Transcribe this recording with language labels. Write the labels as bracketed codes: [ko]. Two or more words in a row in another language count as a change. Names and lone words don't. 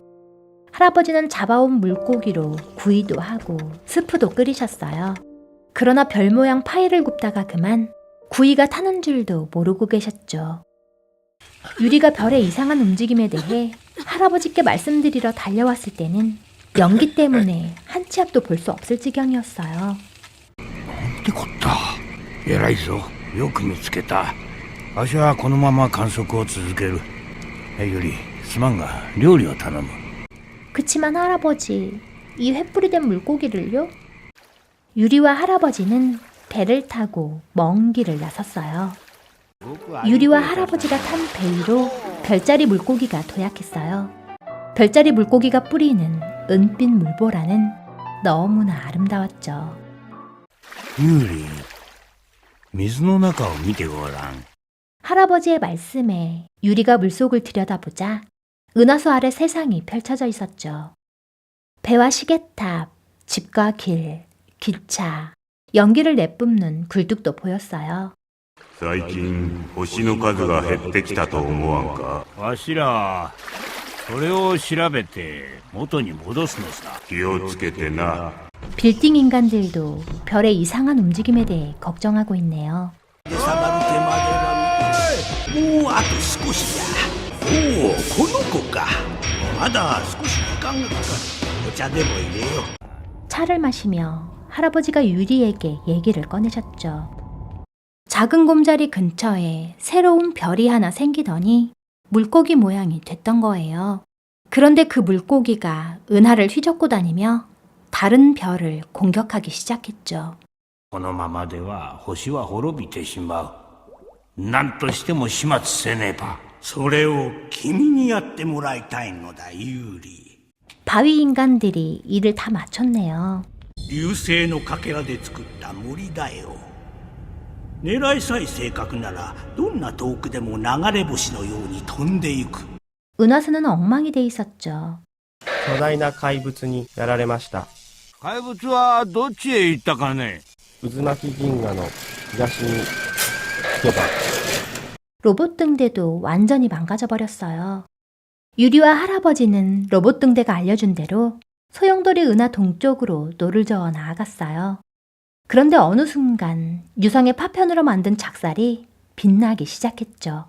[ko] 할아버지는 잡아온 물고기로 구이도 하고 스프도 끓이셨어요. 그러나 별 모양 파이를 굽다가 그만 구이가 타는 줄도 모르고 계셨죠. 유리가 별의 이상한 움직임에 대해 할아버지께 말씀드리러 달려왔을 때는 연기 때문에 한 치 앞도 볼 수 없을 지경이었어요. [ja] ってこった。偉いぞ。よく見つけた。わしはこのまま観測を続ける。ユリ、すまんが料理を頼む。 [ko] 그치만 할아버지, 이 횃불이 된 물고기를요? 유리와 할아버지는 배를 타고 먼 길을 나섰어요. 유리와 할아버지가 탄 배 위로 별자리 물고기가 도약했어요. 별자리 물고기가 뿌리는 은빛 물보라는 너무나 아름다웠죠. [ja] ユリ、水の中を見てごらん。 [ko] 할아버지의 말씀에 유리가 물속을 들여다보자 은하수 아래 세상이 펼쳐져 있었죠. 배와 시계탑, 집과 길, 기차, 연기를 내뿜는 굴뚝도 보였어요. [ja] 最近星の数が減ってきたと思わんか。わしら、それを調べて元に戻すのさ。気をつけてな。 [ko] 빌딩 인간들도 별의 이상한 움직임에 대해 걱정하고 있네요. [ja] もうあと少しだ。おお、この子か。まだ少し時間がかかる。お茶でも入れよう。 [ko] 차를 마시며 할아버지가 유리에게 얘기를 꺼내셨죠. 작은 곰자리 근처에 새로운 별이 하나 생기더니 물고기 모양이 됐던 거예요. 그런데 그 물고기가 은하를 휘젓고 다니며 다른 별을 공격하기 시작했죠. [ja] このままでは星は滅びてしまう。何としても始末せねば。それを君にやってもらいたいのだ、ユーリ。 [ko] 바위 인간들이 일을 다 마쳤네요. [ja] 流星のかけらで作った森だよ。狙いさえ正確ならどんな遠くでも流れ星のように飛んでいく。 [ko] 은하수는 엉망이 돼 있었죠. [ja] 巨大な怪物にやられました。怪物はどっちへ行ったかね。渦巻き銀河の東に行けば。 [ko] 로봇 등대도 완전히 망가져 버렸어요. 유리와 할아버지는 로봇 등대가 알려준 대로 소용돌이 은하 동쪽으로 노를 저어 나아갔어요. 그런데 어느 순간 유성의 파편으로 만든 작살이 빛나기 시작했죠.